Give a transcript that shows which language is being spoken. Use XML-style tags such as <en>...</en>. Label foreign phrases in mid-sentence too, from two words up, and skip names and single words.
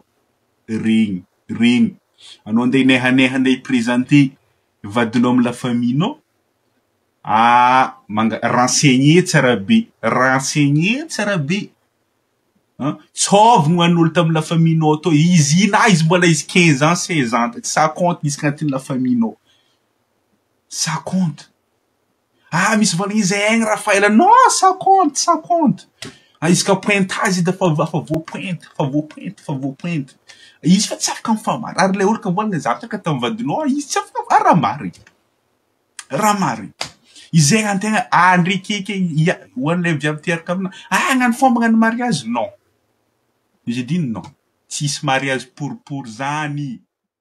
<mg>Regny. Anao andeha nehaneha andeha hiprésenter vadinao amy</mg> <fr>la famille-</fr> <mg>nao. Renseigner tsara be. Tsôvigny hoan'olo tamy</mg> <fr>la famille-</fr> <mg>nao tô. Izy mbola izy 15 ans, 16 ans.</mg> <fr>Ça compte</fr> <mg>izy agnatin'ny</mg> <fr>la famille-</fr> <mg>nao.</mg> <fr>Ça compte.</fr> <mg>Misy volagny izy egny Raphaël.</mg> <fr>Non, ça compte.</fr> <mg>Izy ka pointage da fa voapointe. Izy fa tsy afaka mifamary. Ary le olo ka mbolagna zavatra ka tamy vadinao, izy tsy afaka raha marigny. Izy egny antegna andrikike hoan'le viavy teraka amina. Hagnano fomba hagnano</mg> <fr>mariage? Non. J'ai dit non.</fr> <mg>Tsisy</mg> <fr>mariage pour</fr> <mg>zany.</mg>